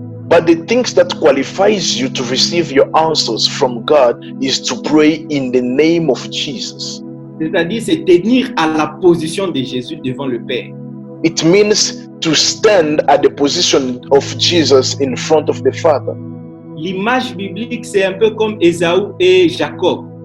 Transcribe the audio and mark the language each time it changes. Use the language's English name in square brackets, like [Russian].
[English] But the things that qualifies you to receive your answers from God is to pray in the name of Jesus. [French] C'est-à-dire, c'est tenir à la position de Jésus devant le Père. [English] It means to stand at the position of Jesus in front of the Father. [French] L'image biblique, c'est un peu comme Ésaü et Jacob.